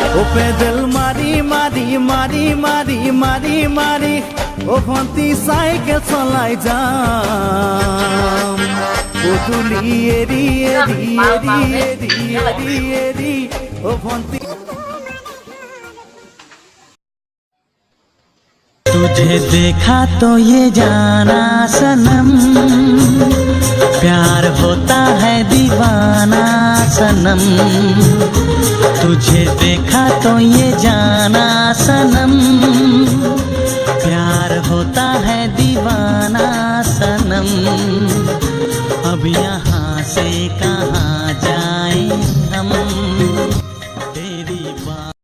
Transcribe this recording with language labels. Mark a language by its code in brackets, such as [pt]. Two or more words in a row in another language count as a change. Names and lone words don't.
[as] পেডেল মাৰি মাৰি মাৰি মাৰি মাৰি মাৰি অ ভণ্টি চাইকেল চলাই যাম গধূলি এৰি এৰি এৰি এৰি এৰি এৰি অ ভণ্টি [hi] तुझे देखा तो ये जाना सनम प्यार होता है दीवाना सनम तुझे देखा तो ये जाना सनम प्यार होता है दीवाना सनम अब यहाँ से कहाँ जाएं हम तेरी बात